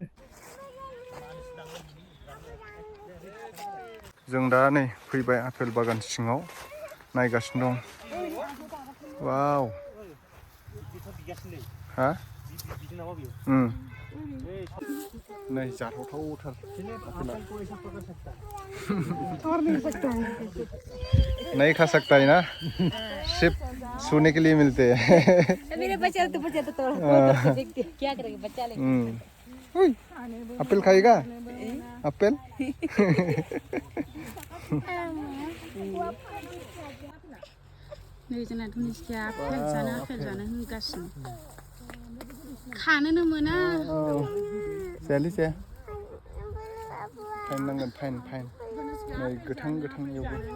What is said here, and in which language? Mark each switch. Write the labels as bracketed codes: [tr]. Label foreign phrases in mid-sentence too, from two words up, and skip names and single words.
[brx] जों दा नै फैबाय आपेल बागान सिङाव नायगासिनो दं वाव हा नै जाथावथावथार [hi] नहीं खा सकता है ना सिर्फ सोने के लिए मिलते हैं मेरे बच्चे तो तोड़ क्या करेंगे बच्चा लेंगे एप्पल खाएगा एप्पल [brx] नै जोंना धनिसखाया आपेल जानो होनगासिनो खानोनो मोना जायालै फाइन नांगोन फाइन नै गोथां एवबो